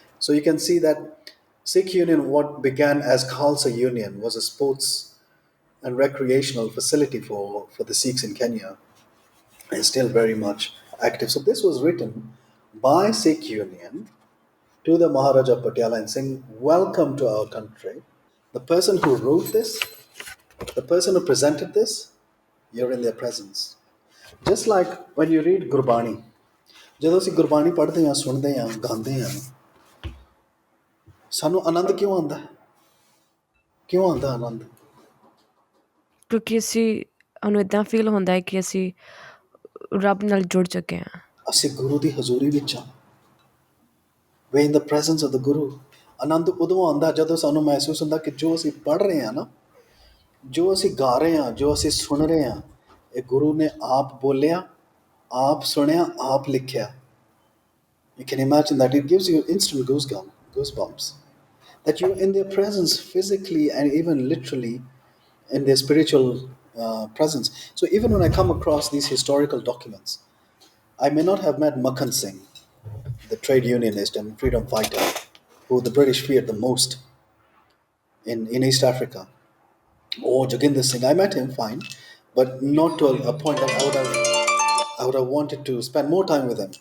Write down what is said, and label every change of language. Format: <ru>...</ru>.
<en>So you can see that Sikh Union, what began as Khalsa Union, was a sports and recreational facility for the Sikhs in Kenya, and still very much active. So this was written by Sikh Union to the Maharaja Patiala and saying, "Welcome to our country." The person who wrote this, the person who presented this, you're in their presence. Just like when you read Gurbani,</en> <pa>ਜਦੋਂ ਅਸੀਂ ਗੁਰਬਾਣੀ ਪੜ੍ਹਦੇ ਹਾਂ ਸੁਣਦੇ ਹਾਂ ਗਾਉਂਦੇ ਹਾਂ ਸਾਨੂੰ ਆਨੰਦ ਕਿਉਂ ਆਉਂਦਾ ਹੈ ਕਿਉਂ ਆਉਂਦਾ ਆਨੰਦ ਕਿਉਂਕਿ ਸਾਨੂੰ ਇਦਾਂ ਫੀਲ ਹੁੰਦਾ ਹੈ ਕਿ ਅਸੀਂ ਰੱਬ ਨਾਲ ਜੁੜ ਚੁੱਕੇ ਹਾਂ। ਅਸੀਂ ਗੁਰੂ ਦੀ ਹਜ਼ੂਰੀ ਵਿੱਚ ਹਾਂ</pa> <en>way in the presence of the Guru</en> <pa>ਆਨੰਦ ਉਦੋਂ ਆਉਂਦਾ ਜਦੋਂ ਸਾਨੂੰ ਮਹਿਸੂਸ ਹੁੰਦਾ ਕਿ ਜੋ ਅਸੀਂ ਪੜ੍ਹ ਰਹੇ ਹਾਂ ਨਾ ਜੋ ਅਸੀਂ ਗਾ ਰਹੇ ਹਾਂ ਜੋ ਅਸੀਂ ਸੁਣ ਰਹੇ ਹਾਂ ਇਹ ਗੁਰੂ ਨੇ ਆਪ ਬੋਲਿਆ ਆਪ ਸੁਣਿਆ ਆਪ ਲਿਖਿਆ</pa> <en>you can imagine that it gives you instant goosebumps that you're in their presence physically and even literally in their spiritual presence. So even when I come across these historical documents, I may not have met Makhan Singh, the trade unionist and freedom fighter, who the British feared the most in East Africa, or Joginder Singh. I met him fine, but not to a point that I would have wanted to spend more time with him.</en>